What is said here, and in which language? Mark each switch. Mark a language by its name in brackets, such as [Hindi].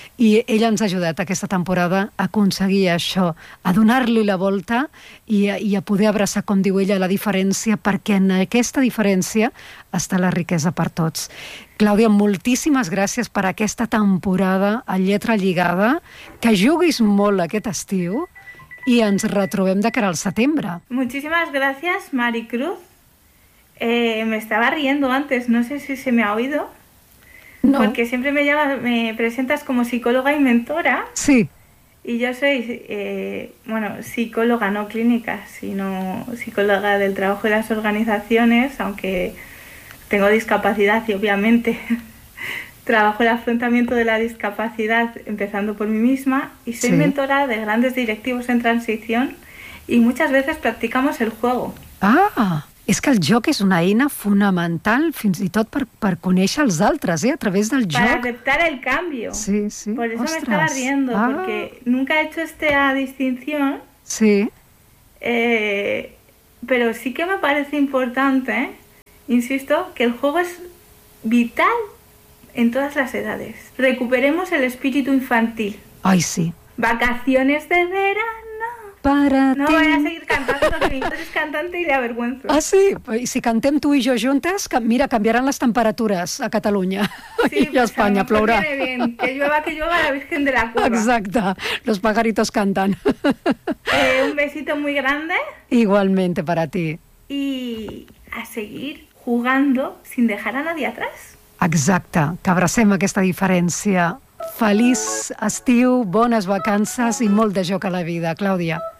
[Catalan] i ella ens ha ajudat aquesta temporada a aconseguir això, a donar-li la volta i a poder abraçar, com diu ella, la diferència, perquè en aquesta diferència està la riquesa per tots. Clàudia, moltíssimes gràcies per aquesta temporada a Lletra Lligada, que juguis molt aquest estiu i ens retrobem de cara al setembre. Moltíssimes gràcies, Mari Cruz. [Spanish] Me estaba riendo antes, no sé si se me ha oído. No. Porque siempre me presentas como psicóloga y mentora. Sí. Y yo soy, psicóloga, no clínica, sino psicóloga del trabajo y las organizaciones, aunque tengo discapacidad y obviamente trabajo el afrontamiento de la discapacidad empezando por mí misma. Y soy sí. Mentora de grandes directivos en transición y muchas veces practicamos el juego. ¡Ah! [Catalan] És que el joc és una eina fonamental fins i tot per conèixer els altres, a través del joc. [Spanish] Para aceptar el cambio. Sí, sí. Por eso [Catalan] Ostres. [Spanish] Me estaba riendo, porque nunca he hecho esta distinción. Sí. Pero sí que me parece importante, ¿eh? Insisto que el juego es vital en todas las edades. Recuperemos el espíritu infantil. Ay, sí. Vacaciones de verano. Para no ti. Voy a seguir cantando porque mi padre es cantante y le avergüenzo. Ah, sí. Y si [Catalan] cantem [Spanish] tú y yo juntas, mira, cambiarán las temperaturas a Cataluña. Sí, y a España, pues, [Catalan] plourà. [Spanish] Viene bien. Que llueva la Virgen de la Cueva. Exacte. Los pajaritos cantan. Un besito muy grande. Igualmente para ti. Y a seguir jugando sin dejar a nadie atrás. [Catalan] Exacte, que abracem aquesta diferència. Feliç estiu, bones vacances i molt de joc a la vida, Clàudia.